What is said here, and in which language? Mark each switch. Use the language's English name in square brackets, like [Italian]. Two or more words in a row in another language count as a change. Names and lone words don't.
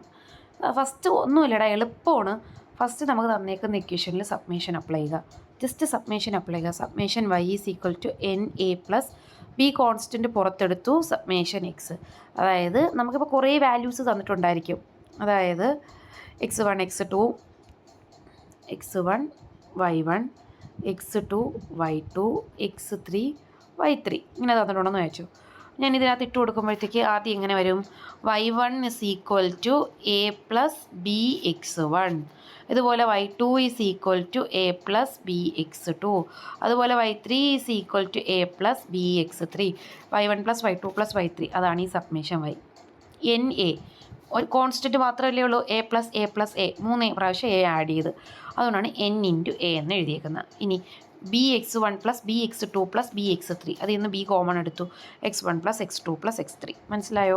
[Malayalam] ഫസ്റ്റ് ഒന്നുമില്ലടാ, എളുപ്പമാണ്. ഫസ്റ്റ് നമുക്ക് തന്നേക്കുന്ന ഇക്വേഷനിൽ [English] summation apply [Malayalam] ചെയ്യുക. [English] just summation apply [Malayalam] ചെയ്യുക. സബ്മേഷൻ y = NA + B കോൺസ്റ്റൻറ്റ് പുറത്തെടുത്തു, സബ്മേഷൻ x. അതായത് നമുക്കിപ്പോൾ കുറേ വാല്യൂസ് തന്നിട്ടുണ്ടായിരിക്കും. അതായത് x1 x2 y1 x2 y2 x3 y3 ഇങ്ങനെ തന്നിട്ടുണ്ടെന്ന് വെച്ചു. ഞാൻ ഇതിനകത്ത് ഇട്ട് കൊടുക്കുമ്പോഴത്തേക്ക് ആദ്യം എങ്ങനെ വരും? y1 = a + b x1. ഇതുപോലെ y2 = a + b x2. അതുപോലെ y3 = a + b x3. y1 + y2 + y3. അതാണ് ഈ സബ്മേഷൻ y. NA ഒരു കോൺസ്റ്റൻറ്റ് മാത്രമല്ലേ ഉള്ളൂ, a + a + a 3 പ്രാവശ്യം a ആഡ് ചെയ്ത്, അതുകൊണ്ടാണ് n × a എന്ന് എഴുതിയേക്കുന്നത്. ഇനി bx1 + bx2 + bx3. അതിൽ നിന്ന് b കോമൺ എടുത്തു, x1 + x2 + x3. മനസ്സിലായോ?